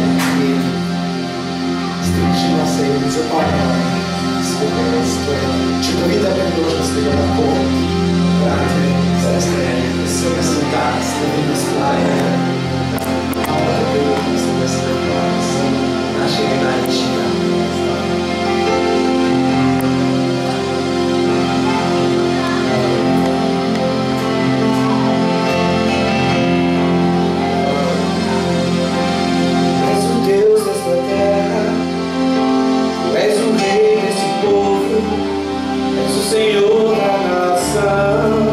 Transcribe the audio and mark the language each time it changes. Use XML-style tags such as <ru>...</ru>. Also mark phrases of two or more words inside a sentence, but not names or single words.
<sl>In združimo se in zapomnimo skupaj. To je čudovita priložnost, da ga lahko brate, sestre, vsega sveta, slavimo slavljenja. Našega najvišjega.</sl> <pt>És o Deus desta terra, Tu és o Rei desse povo, és o Senhor da nação.</pt>